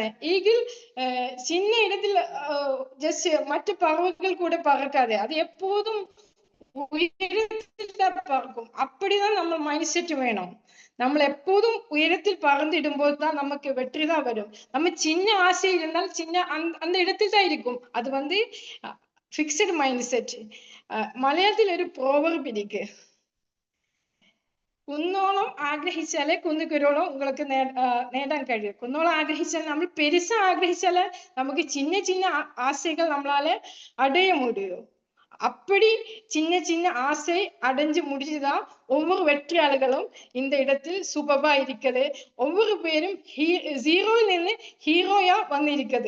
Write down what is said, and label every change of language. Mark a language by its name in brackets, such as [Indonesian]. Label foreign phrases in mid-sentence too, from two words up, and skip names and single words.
[Tamil] ஈகிள் சின்ன இடத்துல ஜஸ்ட் மற்ற பறவைகள் கூட பறக்காது, அது எப்போதும் உயரத்தில் பறக்கும். அப்படிதான் நம்ம [English] mind set [Tamil] வேணும். நம்ம எப்போதும் உயரத்தில் பறந்துடும் போதுதான் நமக்கு வெற்றி தான் வரும். நம்ம சின்ன ஆசை இருந்தால் சின்ன அந்த இடத்தில் தான் இருக்கும். அது வந்து [English] fixed mind set. [Malayalam] മലയാളത്തിൽ ഒരു പ്രോവർബ് ഇരിക്ക്, കുന്നോളം ആഗ്രഹിച്ചാലേ കുന്നുകുരോളം உங்களுக்கு നേടാൻ കഴിയും. കുന്നോളം ആഗ്രഹിച്ചാൽ നമ്മൾ [Tamil] பெருசா ஆகிரகிச்சால நமக்கு சின்ன சின்ன ஆசைகள் நம்மளால அடைய முடியும். அப்படி சின்ன சின்ன ஆசை அடைஞ்சு முடிச்சுதான் ஒவ்வொரு வெற்றியாளர்களும் இந்த இடத்தில் சூப்பர்பா இருக்குது. ஒவ்வொரு பேரும் ஜீரோவில் நின்று ஹீரோயா வந்து இருக்குது.